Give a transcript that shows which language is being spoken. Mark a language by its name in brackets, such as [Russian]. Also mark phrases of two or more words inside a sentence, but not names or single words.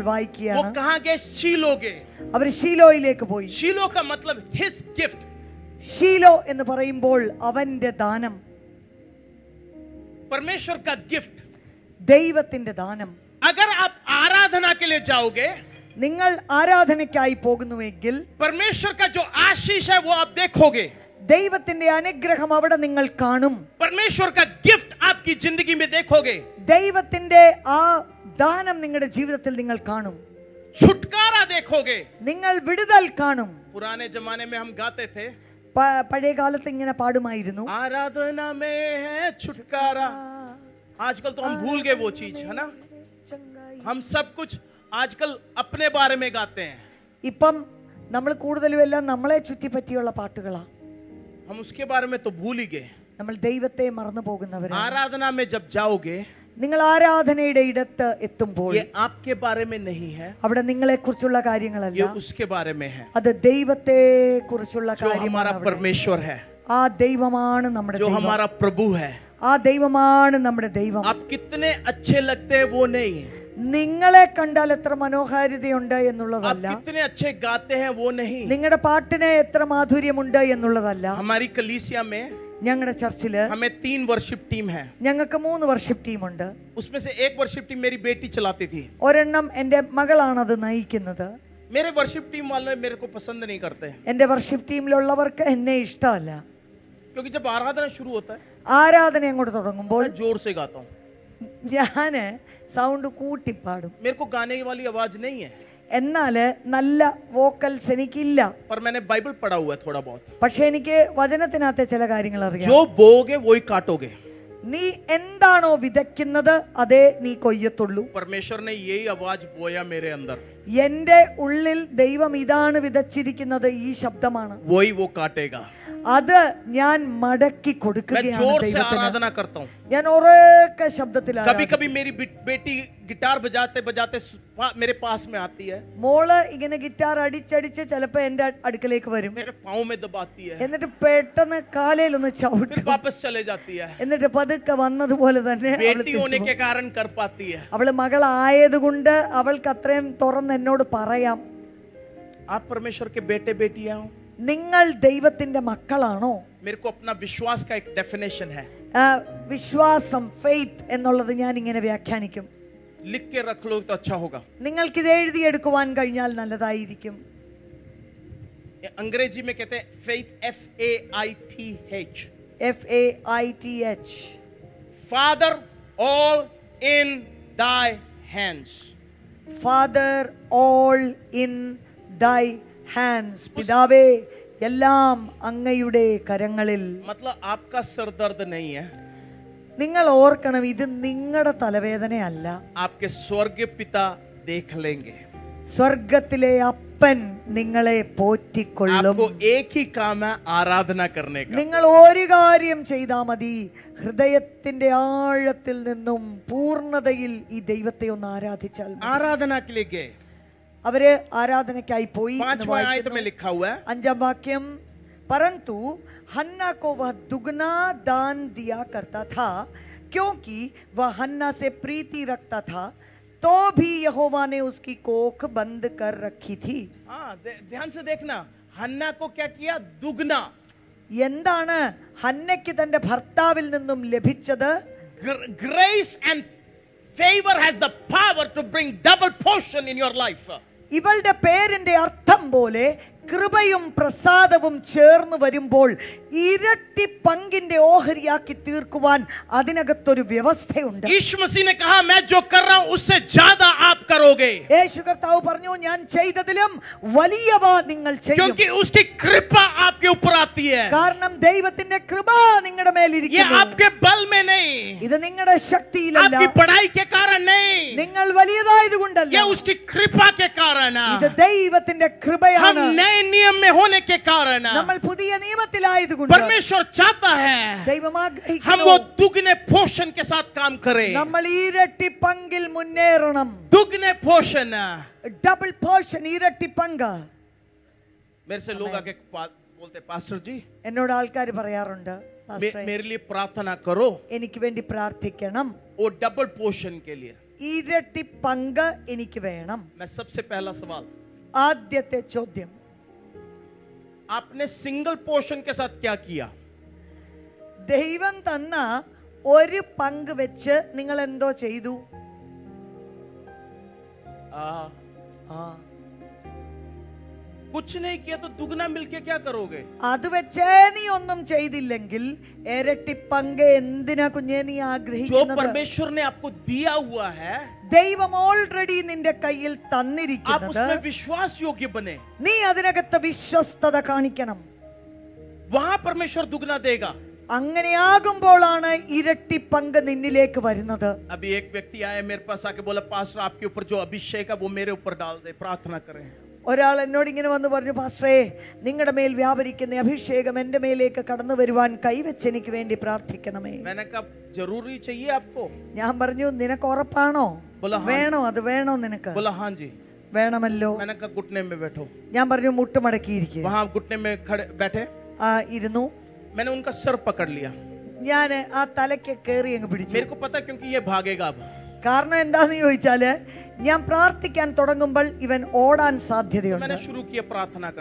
[Hindi] वो [Malayalam] വായിക്കുകയാണ്. [Hindi] कहाँ गए? शीलो गए. [Malayalam] അവർ ഷീലോയിലേക്ക് പോയി. [Hindi] शीलो का मतलब [English] his gift. [Malayalam] ഷീലോ എന്ന് പറയുമ്പോൾ അവന്റെ ദാനം, [Hindi] परमेश्वर का गिफ्ट. [Malayalam] ദൈവത്തിന്റെ ദാനം. [Hindi] अगर आप आराधना के लिए जाओगे, [Malayalam] നിങ്ങൾ ആരാധനയ്ക്കായി പോകുന്നുവെങ്കിൽ [Hindi] परमेश्वर का जो आशीष है वो आप देखोगे. [Malayalam] ദൈവത്തിന്റെ അനുഗ്രഹം അവിടെ നിങ്ങൾ കാണും. [Hindi] परमेश्वर का गिफ्ट आपकी जिंदगी में देखोगे. [Malayalam] ദൈവത്തിന്റെ ആ ദാനം നിങ്ങളുടെ ജീവിതത്തിൽ നിങ്ങൾ കാണും. [Hindi] छुटकारा देखोगे. [Malayalam] നിങ്ങൾ വിടുതൽ കാണും. [Hindi] पुराने जमाने में हम गाते थे, [Malayalam] പഴയ കാലത്ത് ഇങ്ങനെ പാടുമായിരുന്നു, [Hindi] आराधना में है छुटकारा. आजकल तो हम भूल गए वो चीज, है ना. हम सब कुछ आजकल अपने बारे में गाते हैं. [Malayalam] ഇപ്പം നമ്മൾ കൂടുതലും എല്ലാം നമ്മളെ ചുറ്റിപ്പറ്റിയുള്ള പാട്ടുകളാ. [Hindi] हम उसके बारे में तो भूल ही गए. [Malayalam] നമ്മൾ ദൈവത്തെ മറന്നു പോകുന്നവരാണ്. [Hindi] आराधना में जब जाओगे, [Malayalam] നിങ്ങൾ ആരാധനയുടെ ഇടത്ത് എത്തുമ്പോൾ [Hindi] ये आपके बारे में नहीं है, [Malayalam] അവിടെ നിങ്ങളെ കുറിച്ചുള്ള കാര്യങ്ങളല്ല, [Hindi] ये उसके बारे में है. [Malayalam] അത് ദൈവത്തെ കുറിച്ചുള്ള [Hindi] जो हमारा परमेश्वर है, [Malayalam] ആ ദൈവമാണ് നമ്മുടെ [Hindi] जो [Malayalam] ദൈവം. [Hindi] हमारा प्रभु है. [Malayalam] ആ ദൈവമാണ് നമ്മുടെ ദൈവം. [Hindi] आप कितने अच्छे लगते हैं वो नहीं, [Malayalam] നിങ്ങളെ കണ്ടാൽ എത്ര മനോഹാരിതയുണ്ട് [Hindi] आप [Malayalam] എന്നുള്ളതല്ല, [Hindi] कितने अच्छे गाते हैं वो नहीं. [Malayalam] നിങ്ങളുടെ പാട്ടിന് എത്ര മാധുര്യമുണ്ട് എന്നുള്ളതല്ല. [Hindi] हमारी कलीसिया में [Malayalam] ഞങ്ങളുടെ ചർച്ചില് [Hindi] हमें 3 [English] worship team [Hindi] है. [Malayalam] ഞങ്ങൾക്ക് 3 വർഷിപ്പ് ടീമുണ്ട്. [Hindi] उसमें से एक [English] worship team [Hindi] मेरी बेटी चलाती थी. [Malayalam] ഒരെണ്ണം എൻ്റെ മകളാണ് അത് നയിക്കുന്നത്. [Hindi] मेरे [English] worship team [Hindi] वाले मेरे को पसंद नहीं करते, [Malayalam] എൻ്റെ വർഷിപ്പ് ടീമിലുള്ളവർക്ക് എന്നെ ഇഷ്ടമല്ല. [Hindi] क्योंकि जब आराधना शुरू होता है [Malayalam] ആരാധന അങ്ങോട്ട് തുടങ്ങുമ്പോൾ [Hindi] मैं जोर से गाता हूँ. [Malayalam] ഞാന് സൗണ്ട് കൂട്ടി പാടും. [Hindi] मेरे को गाने वाली आवाज नहीं है, [Malayalam] എന്നാല് നല്ല വോക്കൽസ് എനിക്കില്ല. [Hindi] पर मैंने बाइबल पढ़ा हुआ है थोड़ा बहुत. [Malayalam] പക്ഷെ എനിക്ക് വചനത്തിനകത്തെ ചില കാര്യങ്ങൾ അറിയാം. [Hindi] जो बोओगे वही काटोगे. [Malayalam] നീ എന്താണോ വിതയ്ക്കുന്നത് അതേ നീ കൊയ്യത്തുള്ളൂ. [Hindi] परमेश्वर ने यही आवाज बोया मेरे अंदर. [Malayalam] എന്റെ ഉള്ളിൽ ദൈവം ഇതാണ് വിതച്ചിരിക്കുന്നത്, ഈ ശബ്ദമാണ്, [Hindi] वही वो काटेगा. [Malayalam] അത് ഞാൻ മടക്കി [Hindi] मैं [Malayalam] കൊടുക്കുകയാണ് [Hindi] जोर से [Malayalam] ദൈവത്തിന്. [Hindi] आराधना करता हूँ. [Malayalam] ഞാൻ ഉറക്കെ ശബ്ദത്തിൽ [Hindi] कभी कभी मेरी बेटी गिटार बजाते बजाते मेरे पास में आती है, [Malayalam] മോള് ഇങ്ങനെ ഗിറ്റാർ അടിച്ചടിച്ച് ചിലപ്പോ എന്റെ അടുക്കലേക്ക് വരും. [Hindi] मेरे पाँव में दबाती है, [Malayalam] എന്നിട്ട് പെട്ടെന്ന് കാലയിലൊന്ന് [Hindi] फिर [Malayalam] ചവിട്ടും. [Hindi] वापस चले जाती है. [Malayalam] എന്നിട്ട് പതുക്കെ വന്നതുപോലെ തന്നെ അവള് [Hindi] बेटी [Malayalam] തിരിച്ചു [Hindi] होने [Malayalam] പോകും. [Hindi] के कारण कर पाती है. [Malayalam] അവള് മകളായതുകൊണ്ട് അവൾക്ക് അത്രയും തുറന്ന് എന്നോട് പറയാം. [Hindi] आप परमेश्वर के बेटे बेटियां हो. [Malayalam] നിങ്ങൾ ദൈവത്തിന്റെ മക്കളാണോ? [Hindi] मेरे को अपना विश्वास का एक डेफिनेशन है, [Malayalam] വിശ്വാസം, ഫെയ്ത്ത് എന്നുള്ളത് ഞാൻ ഇങ്ങനെ വ്യാഖ്യാനിക്കും. [Hindi] लिख के रख लो तो अच्छा होगा. [Malayalam] നിങ്ങൾക്ക് ഇത് എഴുതിയെടുക്കുവാൻ കഴിഞ്ഞാൽ നല്ലതായിരിക്കും. [Hindi] अंग्रेजी में कहते हैं [English] faith, FAITH. FAITH. Father, all in thy hands. Father, all in thy hands. [Malayalam] പിതാവേ, എല്ലാം അങ്ങയുടെ കരങ്ങളിൽ. [Hindi] मतलब आपका सर दर्द नहीं है, [Malayalam] നിങ്ങൾ ഓർക്കണം, ഇത് നിങ്ങളുടെ തലവേദനയല്ല. [Hindi] आपके स्वर्गीय पिता देख लेंगे. [Malayalam] സ്വർഗത്തിലെ അപ്പൻ നിങ്ങളെ പോറ്റിക്കൊള്ളും. [Hindi] आपको एक ही काम है, आराधना करने का. [Malayalam] നിങ്ങൾ ഒരു കാര്യം ചെയ്താൽ മതി, ഹൃദയത്തിന്റെ ആഴത്തിൽ നിന്നും പൂർണ്ണതയിൽ ഈ ദൈവത്തെ ഒന്ന് ആരാധിച്ചാൽ മതി. [Hindi] आराधना के लिए गए. [Malayalam] അവര് ആരാധനയ്ക്കായി പോയി. [Hindi] 5वां आयत में लिखा हुआ है, 5वां वाक्യം, परंतु हन्ना को वह दुगना दान दिया करता था, क्योंकि वह हन्ना से प्रीति रखता था, तो भी यहोवा ने उसकी कोख बंद कर रखी थी. हाँ, ध्यान से देखना, हन्ना को क्या किया? दुगना. [Malayalam] എന്താണ് ഹന്നയ്ക്ക് തന്റെ ഭർത്താവിൽ നിന്നും ലഭിച്ചത്? [English] Grace and favor has the power to bring double portion in your life. [Malayalam] ഇവളുടെ പേരിന്റെ അർത്ഥം പോലെ കൃപയും പ്രസാദവും ചേർന്ന് വരുമ്പോൾ ഇരട്ടി പങ്കിന്റെ ഓഹരിയാക്കി തീർക്കുവാൻ അതിനകത്തൊരു വ്യവസ്ഥയുണ്ട്. [Hindi] यीशु मसीह ने कहा, मैं जो कर रहा हूं उससे ज्यादा आप करोगे. [Malayalam] യേശു കർത്താവ് പറഞ്ഞു, ഞാൻ ചെയ്തതിലും വലിയവ നിങ്ങൾ ചെയ്യും. [Hindi] क्योंकि उसकी कृपा आपके ऊपर आती है. [Malayalam] കാരണം ദൈവത്തിന്റെ കൃപ നിങ്ങളുടെ [Hindi] ये [Malayalam] മേലിരിക്കുന്നു. [Hindi] आपके बल में नहीं, [Malayalam] ഇത് നിങ്ങളുടെ ശക്തിയിലല്ല, [Hindi] आपकी पढ़ाई के कारण नहीं, [Malayalam] നിങ്ങൾ വലിയതായതുകൊണ്ടല്ല, [Hindi] ये उसकी कृपा के कारण है. [Malayalam] ഇത് ദൈവത്തിന്റെ [Hindi] हम [Malayalam] കൃപയാണ്. [Hindi] नए नियम में होने के कारण [Malayalam] നമ്മൾ പുതിയ നിയമത്തിലായതുകൊണ്ട് [Hindi] परमेश्वर चाहता है [Malayalam] ദൈവം [Hindi] हम [Malayalam] ആഗ്രഹിക്കുന്നു [Hindi] वो दुगने पोषण के साथ काम करें. [Malayalam] നമ്മൾ ഇരട്ടി പങ്കിൽ മുന്നേറണം. [Hindi] दुगने पोषण. [English] double portion, [Malayalam] ഇരട്ടി പങ്ക്. [Hindi] मेरे से लोग आके बोलते, पास्टर जी [Malayalam] എന്നോട് ആൾക്കാർ പറയാറുണ്ട്, "പാസ്റ്ററെ, [Hindi] मेरे लिए प्रार्थना करो [Malayalam] എനിക്ക് വേണ്ടി പ്രാർത്ഥിക്കണം, [Hindi] वो डबल पोषण के लिए." [Malayalam] ഇരട്ടി പങ്ക് എനിക്ക് വേണം. [Hindi] मैं सबसे पहला सवाल, [Malayalam] ആദ്യത്തെ ചോദ്യം, [Hindi] आपने सिंगल पोषण के साथ क्या किया? [Malayalam] ദൈവം തന്ന ഒരു പങ്ക് വെച്ച് നിങ്ങൾ എന്തോ ചെയ്തു? [Hindi] कुछ नहीं किया तो दुगना मिलके क्या करोगे? [Malayalam] അത് വെച്ചേ നീ ഒന്നും ചെയ്തില്ലെങ്കിൽ ഇരട്ടി പങ്ക് എന്തിനാ കുഞ്ഞേ നീ [Hindi] जो [Malayalam] ആഗ്രഹിക്കുന്നത്? [Hindi] परमेश्वर ने आपको दिया हुआ है, [Malayalam] ദൈവം ഓൾറെഡി നിന്റെ കയ്യിൽ [Hindi] आप [Malayalam] തന്നിരിക്കുന്നത്, [Hindi] उसमें विश्वास योग्य बने, [Malayalam] നീ അതിനകത്ത് വിശ്വസ്തത കാണിക്കണം. [Hindi] वहां परमेश्वर दुगना देगा. [Malayalam] അങ്ങനെയാകുമ്പോഴാണ് ഇരട്ടി പങ്ക് നിന്നിലേക്ക് വരുന്നത്. [Hindi] अभी एक व्यक्ति आया मेरे पास आके बोला, पास्टर आपके ऊपर जो अभिषेक है वो मेरे ऊपर डाल दे, प्रार्थना करें. [Malayalam] ഒരാൾ എന്നോട് ഇങ്ങനെ വന്ന് പറഞ്ഞു, പാസ്റ്ററേ, നിങ്ങളുടെ മേൽ വ്യാപരിക്കുന്ന അഭിഷേകം എന്റെ മേലേക്ക് കടന്നു വരുവാൻ കൈവച്ച് എനിക്ക് വേണ്ടി പ്രാർത്ഥിക്കണമേ. [Hindi] मैंने कहा, जरूरी चाहिए आपको? [Malayalam] ഞാൻ പറഞ്ഞു, നിനക്ക് ഉറപ്പാണോ? [Hindi] बोला हाँ. [Malayalam] വേണോ? അത് വേണോ നിനക്ക്? [Hindi] बोला हाँ जी. [Malayalam] വേണമല്ലോ. [Hindi] मैंने कहा, घुटने में बैठो. [Malayalam] ഞാൻ പറഞ്ഞു, മുട്ടുമടക്കിയിരിക്കുക. [Hindi] वहां घुटने में खड़े बैठे, [Malayalam] ഇരുന്നു. [Hindi] मैंने उनका सर पकड़ लिया. [Malayalam] ഞാൻ ആ തലയ്ക്ക് കയറി അങ്ങ് പിടിച്ചു. [Hindi] मेरे को पता क्योंकि ये भागेगा अब. [Malayalam] കാരണം എന്താന്ന് ചോദിച്ചാല്, ഞാൻ പ്രാർത്ഥിക്കാൻ തുടങ്ങുമ്പോൾ ഇവൻ ഓടാൻ സാധ്യതയുണ്ട്. [Hindi] मैंने शुरू किया प्रार्थना करना.